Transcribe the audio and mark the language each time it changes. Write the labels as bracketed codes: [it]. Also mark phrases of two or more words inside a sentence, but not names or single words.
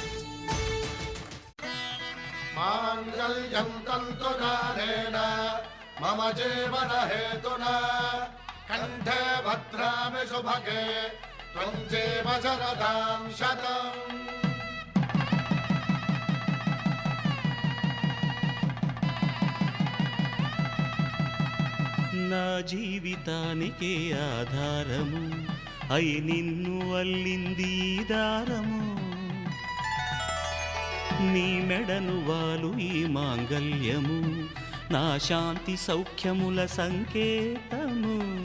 [sa] మాంగళ్యం తంతునారేణ मम जीवन हेतुना कंठे भद्रामि शुभगे त्वं जीव शरदां शतम्। [te] నా జీవితానికే ఆధారము అయి నిన్ను అల్లింది ఈ దారము నీ మెడను వాలు ఈ మాంగల్యము నా శాంతి సౌఖ్యముల సంకేతము